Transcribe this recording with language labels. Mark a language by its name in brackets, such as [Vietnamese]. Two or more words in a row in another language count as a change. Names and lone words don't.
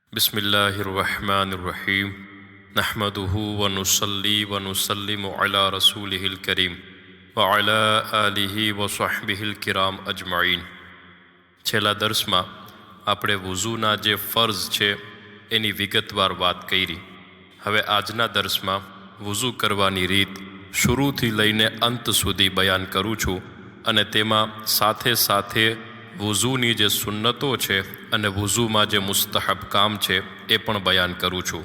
[Arabic] بسم الله الرحمن الرحيم نحمده و نصلي و نسلم على رسوله الكريم و على آله و صحبه الكرام أجمعين. [Gujarati] છેલ્લા દર્સમાં આપણે વુઝૂના જે ફર્ઝ છે એની વિગતવાર વાત કરી। હવે આજના દર્સમાં વુઝૂ કરવાની રીત શરૂથી લઈને અંત સુધી બયાન કરું છું અને તેમાં સાથે સાથે વુઝૂની જે સુન્નતો છે અને વુઝૂમાં જે મુસ્તહબ કામ છે એ પણ બયાન કરું છું।